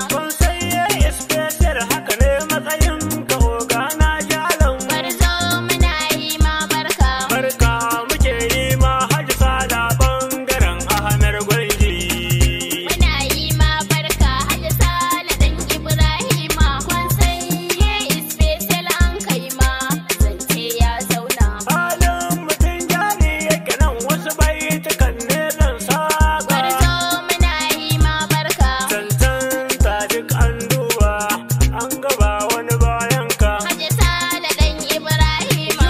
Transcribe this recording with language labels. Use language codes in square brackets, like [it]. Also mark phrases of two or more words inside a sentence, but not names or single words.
[ha] Kun san ye special haka ne matsayin ka oga na jalan. Gwarzo muna yi ma barka. Barka muke yi ma Haji Sale bangaren Ahmed Gwanji. Muna yi ma barka, Haji Sale dan Ibrahima. Kun san ye [en] is special [ha] an kai ma, zance ya zauna. Halin mutum jari yake nan wasu baitukan ne zan saka. Gwarzo muna yi ma barka. Cancanta duk an duba, an gaba wani bayan ka. Haji Sale dan Ibrahima.